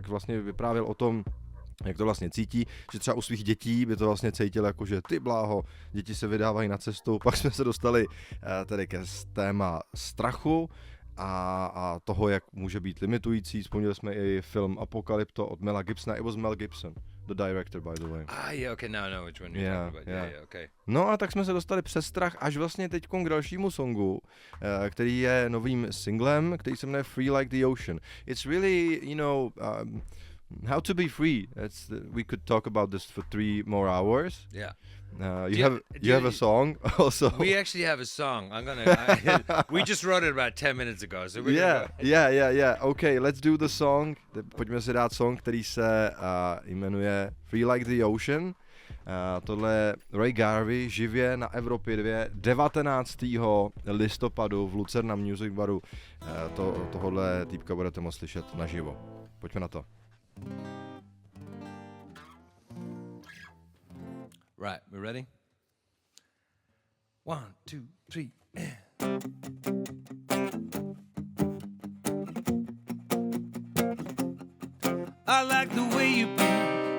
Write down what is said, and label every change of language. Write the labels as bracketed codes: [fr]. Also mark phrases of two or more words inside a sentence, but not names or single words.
[cs] Tak vlastně vyprávěl o tom, jak to vlastně cítí, že třeba u svých dětí by to vlastně cítil jako, že ty bláho, děti se vydávají na cestu. Pak jsme se dostali tedy ke téma strachu a toho, jak může být limitující. Vzpomněli jsme i film Apocalypto od Mela Gibsona. [en] It was Mel Gibson the director, by the way. Yeah, okay, now I know which one you're talking about. Yeah, okay. [cs] No a tak jsme se dostali přes strach až vlastně teďkon k dalšímu songu, který je novým singlem, který se jmenuje Free Like the Ocean. [en] It's really, how to be free. We could talk about this for 3 more hours. Yeah. You have a song also. We actually have a song. We just wrote it about 10 minutes ago. So yeah. Okay, let's do the song. [cs] Pojďme si dát song, který se jmenuje Free Like the Ocean. Tohle je Ray Garvey živě na Evropě 2 19. listopadu v Lucerna Music Baru. Tohle týpka budete moct slyšet naživo. Pojďme na to. [en] Right, we ready? 1, 2, 3. I like the way you play.